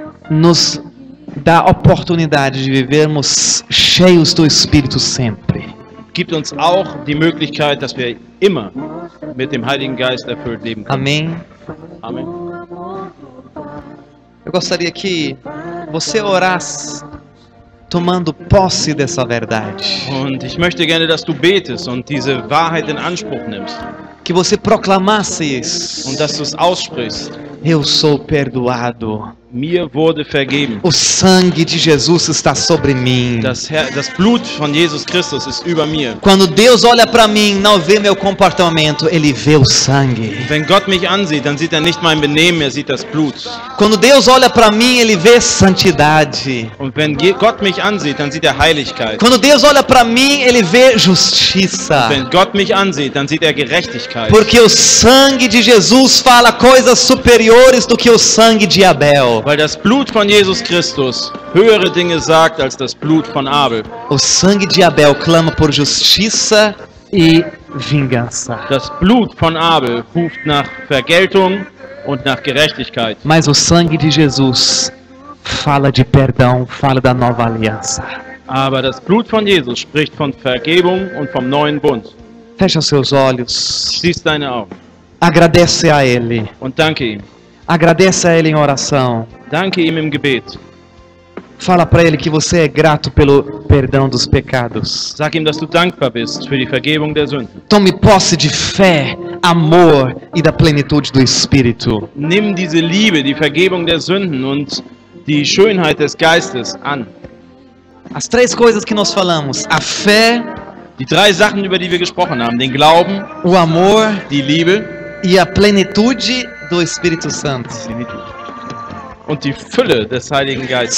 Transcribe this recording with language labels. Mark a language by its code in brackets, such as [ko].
[pt] nos dá a oportunidade de vivermos cheios do Espírito sempre. [de] gibt uns auch die Möglichkeit, dass wir immer mit dem Heiligen Geist erfüllt leben können. [pt] Amém? [de] Amen. [pt] Eu gostaria que você orasse tomando posse dessa verdade. [de] Und ich möchte gerne, dass du betest und diese Wahrheit in Anspruch nimmst. [pt] Que você proclamasse isso. [de] Und dass du es aussprichst. [pt] Eu sou perdoado. [de] Mir wurde vergeben. [pt] O sangue de Jesus está sobre mim. [de] Das Blut von Jesus Christus ist über mir. [pt] Quando Deus olha para mim, não vê meu comportamento, Ele vê o sangue. [de] Wenn Gott mich ansieht, dann sieht er nicht mein Benehmen, er sieht das Blut. [pt] Quando Deus olha para mim, Ele vê santidade. [de] Und wenn Gott mich ansieht, dann sieht er Heiligkeit. [pt] Quando Deus olha para mim, Ele vê justiça. [de] Wenn Gott mich ansieht, dann sieht er Gerechtigkeit. [pt] Porque o sangue de Jesus fala coisas superiores do que o sangue de Abel. [de] Weil das Blut von Jesus Christus höhere Dinge sagt als das Blut von Abel. [pt] O sangue de Abel clama por justiça e vingança. [de] Das Blut von Abel ruft nach Vergeltung und nach Gerechtigkeit. [pt] Mas o sangue de Jesus fala de perdão, fala da nova aliança. [de] Aber das Blut von Jesus spricht von Vergebung und vom neuen Bund. [pt] Fecha seus olhos. [de] Schließ deine Augen [pt] Agradece a Ele. [de] und danke ihm. [pt] Agradece a Ele em oração. [de] Danke ihm im Gebet. [pt] Fala para Ele que você é grato pelo perdão dos pecados. [de] Sag ihm, dass du dankbar bist für die Vergebung der Sünden. [pt] Tome posse de fé, amor e da plenitude do Espírito. [de] Nimm diese Liebe, die Vergebung der Sünden und die Schönheit des Geistes an. [pt] As três coisas que nós falamos: a fé, [de] Die drei Sachen, über die wir gesprochen haben, den Glauben, [pt] o amor [de] die Liebe [pt] e a plenitude do Espírito Santo. [de] und die Fülle des Heiligen Geistes.